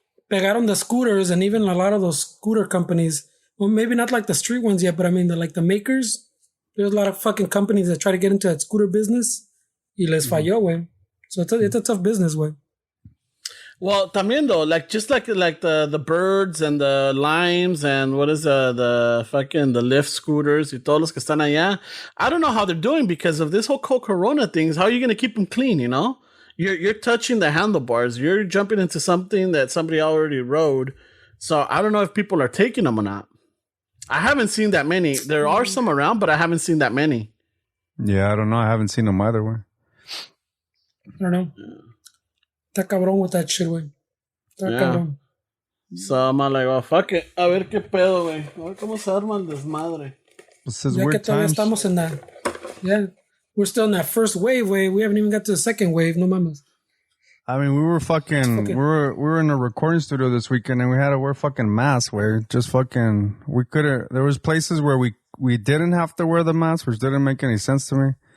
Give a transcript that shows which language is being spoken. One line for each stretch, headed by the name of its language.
Spanish: Pegaron
English: the scooters, and even a lot of those scooter companies. Well, maybe not like the street ones yet, but I mean, the makers. There's a lot of fucking companies that try to get into that scooter business.
Spanish: Y les falló,
English: way. So it's a tough business, way. Well, también though, just like the birds and the limes and what is the fucking the Lyft scooters
Spanish: y todos los que están allá.
English: I don't know how they're doing because of this whole corona things. How are you going to keep them clean? You know, you're touching the handlebars. You're jumping into something that somebody already rode. So I don't know if people are taking them or not. I haven't seen that many. There are some around, but I haven't seen that many. Yeah, I don't know. I haven't seen them either way. I don't know.
Spanish: Está cabrón
English: with that shit, güey. Está cabrón. So I'm like, oh, fuck it.
Spanish: A ver qué pedo,
English: güey.
Spanish: A ver cómo se arma el desmadre. Ya que todavía estamos en
English: that. Yeah. We're still in that first wave, güey. We haven't even got to the second wave.
Spanish: No mames.
English: I mean, we were in a recording studio this weekend and we had to wear fucking masks, where just fucking, there was places where we didn't have to wear the mask, which didn't make any sense to me.